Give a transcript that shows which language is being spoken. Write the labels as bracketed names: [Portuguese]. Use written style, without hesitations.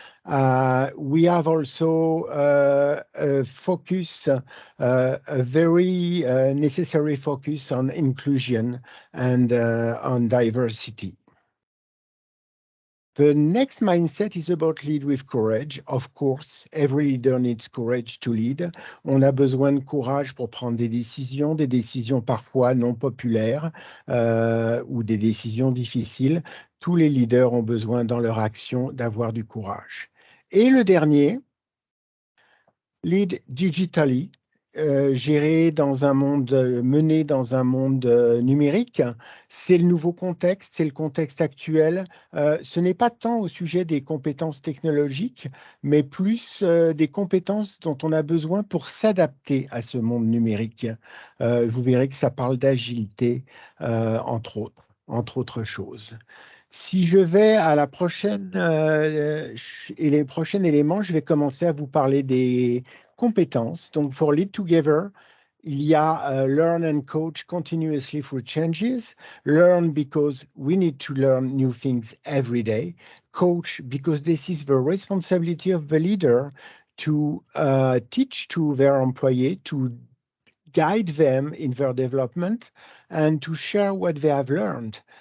[English] We have also a focus, a very necessary focus on inclusion and on diversity. The next mindset is about lead with courage. Of course, every leader needs courage to lead. [French] On a besoin de courage pour prendre des décisions parfois non populaires ou des décisions difficiles. Tous les leaders ont besoin dans leur action d'avoir du courage. Et le dernier, lead digitally. Gérer dans un monde, mener dans un monde numérique, c'est le nouveau contexte, c'est le contexte actuel. Ce n'est pas tant au sujet des compétences technologiques, mais plus des compétences dont on a besoin pour s'adapter à ce monde numérique. Vous verrez que ça parle d'agilité, entre autres choses. Si je vais à la prochaine et les prochains éléments, je vais commencer à vous parler des compétences. [English] Donc, for Lead Together, [French] il y a [English] learn and coach continuously through changes. Learn because we need to learn new things every day. Coach because this is the responsibility of the leader to teach to their employee, to guide them in their development and to share what they have learned.